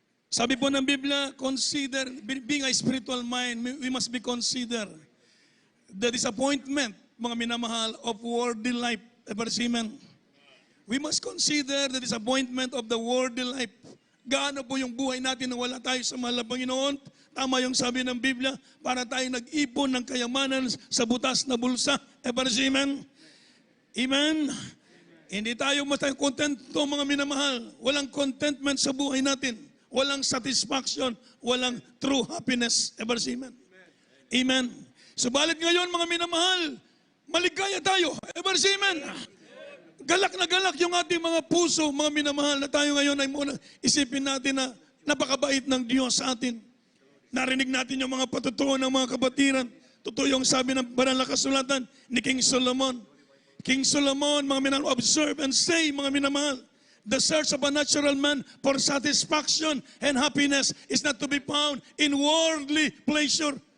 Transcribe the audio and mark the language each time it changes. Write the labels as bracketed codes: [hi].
[tl] Sabi po ng Biblia, [en] consider, being a spiritual mind, we must be considered the disappointment, [tl] mga minamahal, [en] of worldly life. Amen. We must consider the disappointment of the worldly life. [tl] Gaano po yung buhay natin na wala tayo sa mahal na Panginoon? Tama yung sabi ng Biblia, para tayo nag-ipon ng kayamanan sa butas na bulsa. Amen. Amen. Hindi tayo kontento, mga minamahal. Walang contentment sa buhay natin. Walang satisfaction. Walang [en] true happiness. [tl] Amen. Amen. Subalit ngayon, mga minamahal, maligaya tayo. Amen. Galak na galak yung ating mga puso, mga minamahal, na tayo ngayon ay muna isipin natin na napakabait ng Diyos sa atin. Narinig natin yung mga patutuo ng mga kapatiran. Totoo yung sabi ng banal na kasulatan ni King Solomon. [en] King Solomon, [tl] mga minamahal, [en] observe and say, mga minamahal, the search of a natural man for satisfaction and happiness is not to be found in worldly pleasure.